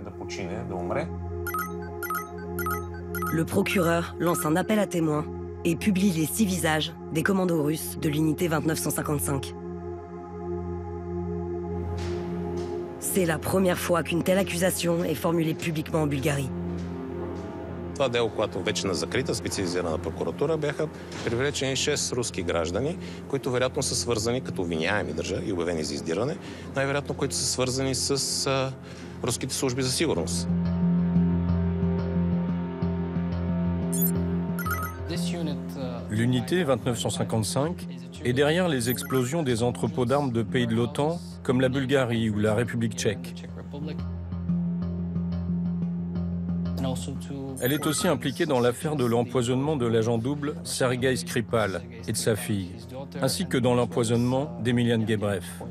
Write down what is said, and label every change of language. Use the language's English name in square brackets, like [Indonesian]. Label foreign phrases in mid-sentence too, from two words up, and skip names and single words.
[French] Le procureur lance un appel à témoins et publie les 6 visages des commandos russes de l'unité 29155. C'est la première fois qu'une telle accusation est formulée publiquement en Bulgarie. [Bulgarian] Това дело, когато вече на закрита специализирана прокуратура, бяха привлечени 6 руски граждани, които вероятно са свързани като обвиняеми, и обявени за издирване, най-вероятно които са свързани с руските служби за сигурност. [French] L'unité 2955 est derrière les explosions des entrepôts d'armes de pays de l'OTAN, comme la Bulgarie ou la République tchèque. Elle est aussi impliquée dans l'affaire de l'empoisonnement de l'agent double Sergei Skripal et de sa fille, ainsi que dans l'empoisonnement d'Emilian Gebrev.